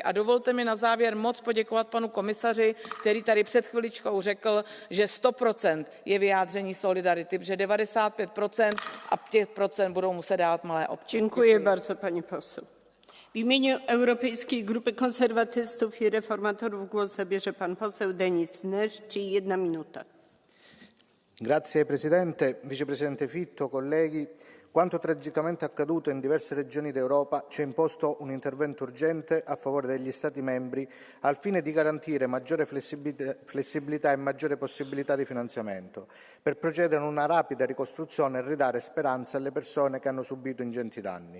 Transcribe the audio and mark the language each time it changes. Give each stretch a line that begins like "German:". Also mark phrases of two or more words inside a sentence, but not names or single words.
Czech: A dovolte mi na závěr moc poděkovat panu komisaři, který tady před chviličkou řekl, že 100% je vyjádření solidarity, protože 95% a 5% budou muset dát malé obce.
Polish: Dziękuję bardzo, pani poseł. W imieniu Europejskiej Grupy Konserwatystów i Reformatorów głos zabierze pan poseł Denis Neszci, 1 minuta.
Italian: Grazie Presidente, Vicepresidente Fitto, colleghi. Quanto tragicamente accaduto in diverse regioni d'Europa ci ha imposto un intervento urgente a favore degli Stati membri al fine di garantire maggiore flessibilità e maggiore possibilità di finanziamento per procedere a una rapida ricostruzione e ridare speranza alle persone che hanno subito ingenti danni.